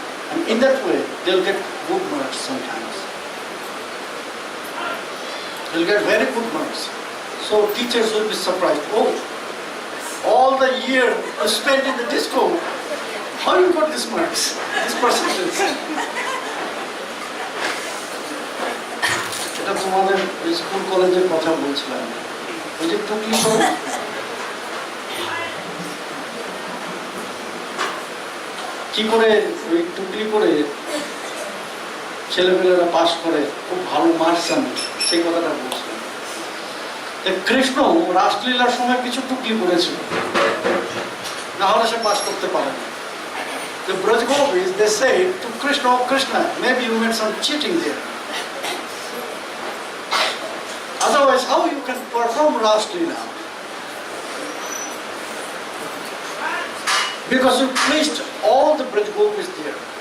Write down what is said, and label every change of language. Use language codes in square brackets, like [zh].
[en] And in that way, they'll get good marks sometimes. They'll get very good marks. So teachers will be surprised. Oh, all the year you spent in the disco, how you got these marks, this percentage? [bn] এটা তোমাদের school কলেজের কথা বলছিলাম। ওই যে টুকলি করে কি করে ওই টুকলি করে ছেলেপেলেরা পাস করে খুব ভালো মার্কস আনে সেই কথাটা বলছিলাম। কৃষ্ণ রাসলীলার সময় কিছু টুকলি করেছিল, না হলে সে পাস করতে পারে না। [en] The Braj Gopis, they say to Krishna, oh Krishna, maybe you made some cheating there. Otherwise, how you can perform Raslila? Because you placed all the Braj Gopis there.